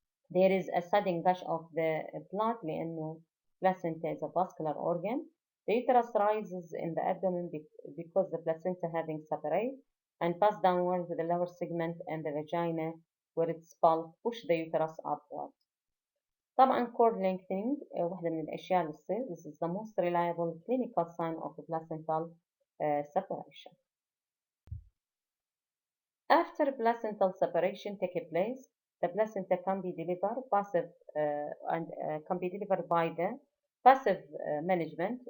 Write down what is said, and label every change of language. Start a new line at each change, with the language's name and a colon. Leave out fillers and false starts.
English: There is a sudden gush of the blood لأنه placenta is a vascular organ. The uterus rises in the abdomen because the placenta having separate and pass downward to the lower segment and the vagina where its bulk push the uterus upward.
Arabic: طبعا
English: cord lengthening
Arabic: واحدة من الأشياء اللي تصير.
English: This is the most reliable clinical sign of the placental separation. After placental separation takes place, the placenta can be delivered passive and can be delivered by the passive management.